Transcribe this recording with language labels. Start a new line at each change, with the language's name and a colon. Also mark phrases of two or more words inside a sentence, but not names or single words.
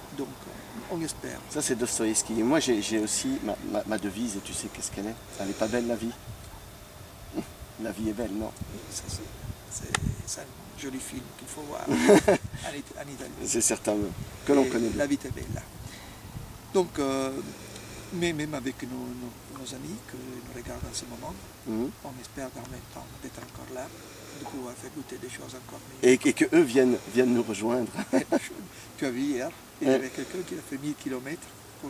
French: Donc, on espère. Ça, c'est Dostoïevski. Et moi, j'ai aussi ma devise, et tu sais qu'est-ce qu'elle est? Elle n'est pas belle, la vie? La vie est belle, non? Ça, c'est un joli film qu'il faut voir en Italie. C'est certain, que l'on Et connaît bien.
Italian: La vita è bella.
French: Donc, mais même avec nos amis que nous regardent en ce moment, Mhm. on espère en même temps d'être encore là, de pouvoir faire goûter des choses encore meilleures. Et que eux viennent nous rejoindre. Tu as vu hier, il y avait quelqu'un qui a fait 1000 km pour